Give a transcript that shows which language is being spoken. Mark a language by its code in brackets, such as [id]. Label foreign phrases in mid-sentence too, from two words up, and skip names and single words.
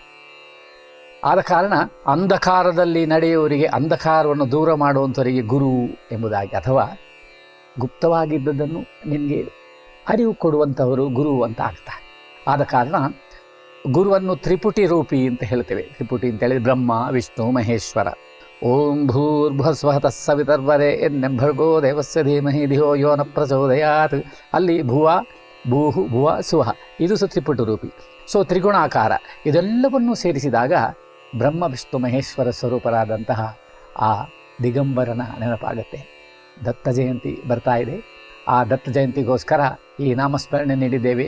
[kn] ಆದ ಕಾರಣ ಅಂಧಕಾರದಲ್ಲಿ ನಡೆಯುವವರಿಗೆ, ಅಂಧಕಾರವನ್ನು ದೂರ ಮಾಡುವಂಥವರಿಗೆ ಗುರು ಎಂಬುದಾಗಿ, ಅಥವಾ ಗುಪ್ತವಾಗಿದ್ದದನ್ನು ನಿಮಗೆ ಅರಿವು ಕೊಡುವಂಥವರು ಗುರು ಅಂತ ಆಗ್ತಾರೆ. ಆದ ಕಾರಣ ಗುರುವನ್ನು ತ್ರಿಪುಟಿ ರೂಪಿ ಅಂತ ಹೇಳ್ತೇವೆ. ತ್ರಿಪುಟಿ ಅಂತ ಹೇಳಿದ್ರೆ ಬ್ರಹ್ಮ, ವಿಷ್ಣು, ಮಹೇಶ್ವರ. [sa] ಓಂ ಭೂರ್ಭುವಃ ತತ್ಸವಿತರ್ವರೆ ಭರ್ಗೋ ದೇವಸ್ಯ ಧೀಮಹಿ ಧಿಯೋ ಯೋ ನ ಪ್ರಚೋದಯಾತ್. [kn] ಅಲ್ಲಿ ಭುವ, ಭೂಹು, ಭುವ, ಸುವಃ, ಇದು ತ್ರಿಪುಟಿ ರೂಪಿ. ಸೊ ತ್ರಿಗುಣಾಕಾರ, ಇದೆಲ್ಲವನ್ನೂ ಸೇರಿಸಿದಾಗ ಬ್ರಹ್ಮ, ವಿಷ್ಣು, ಮಹೇಶ್ವರ ಸ್ವರೂಪರಾದಂತಹ ಆ ದಿಗಂಬರನ ನೆನಪಾಗುತ್ತೆ. ದತ್ತ ಜಯಂತಿ ಬರ್ತಾ ಇದೆ. ಆ ದತ್ತ ಜಯಂತಿಗೋಸ್ಕರ ಈ ನಾಮಸ್ಮರಣೆ ನೀಡಿದ್ದೇವೆ.